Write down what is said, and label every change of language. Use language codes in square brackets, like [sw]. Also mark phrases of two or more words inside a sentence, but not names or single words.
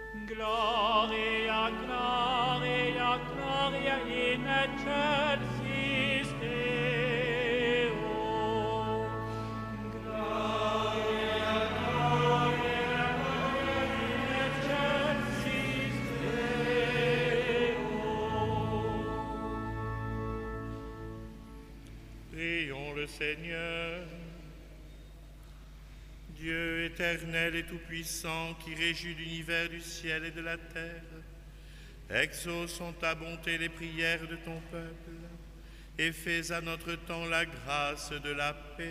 [la] Gloria, Gloria, Gloria in excelsis Deo. Gloria, Gloria, Gloria in excelsis Deo. [fr] Prions le Seigneur. Dieu éternel et tout-puissant, qui régit l'univers du ciel et de la terre, exauce en ta bonté les prières de ton peuple et fais à notre temps la grâce de la paix.